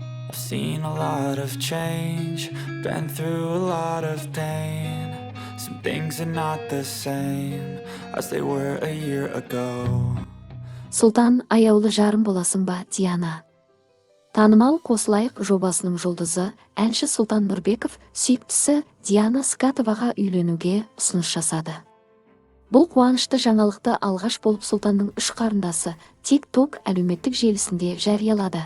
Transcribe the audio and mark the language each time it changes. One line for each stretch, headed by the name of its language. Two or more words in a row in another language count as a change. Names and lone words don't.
English: I've seen a lot of change, been through a lot of pain. Some things are not the same as they were a year ago.
Kazakh: Сұлтан, аяулы жарым боласың ба, Диана? Танымал Қосылайық жобасының жұлдызы, әнші Сұлтан Нұрбеков сүйіктісі Диана Скатоваға үйленуге ұсыныс жасады. Бұл қуанышты жаңалықты алғаш болып Сұлтанның үш қарындасы TikTok әлеуметтік желісінде жариялады.